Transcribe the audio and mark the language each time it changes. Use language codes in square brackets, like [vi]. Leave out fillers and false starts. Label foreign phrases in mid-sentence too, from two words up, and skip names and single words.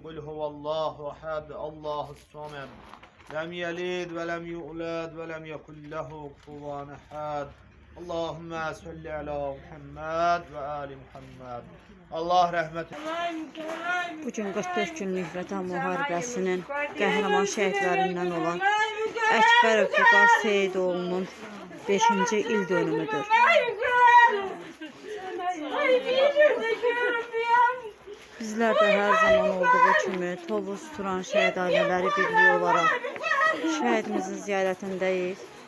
[ar] قل هو الله أحد. الله الصمد. لم يلد ولم يولد ولم يكن له كفوا أحد. اللهم صل على محمد وآل محمد. [tr] Allah rahmet eylesin. [az] Bugün 44 günlük Vətən müharibəsinin qəhrəman şəhidlərindən olan Əkbərov Vüqar Seyidoğlu'nun 5-ci il dönümüdür. [tr] Bizler de her zaman olduğu kimi [az] Tovuz Turan Şəhid Ailələri Birliyi olaraq şəhidimizin ziyarətindeyiz.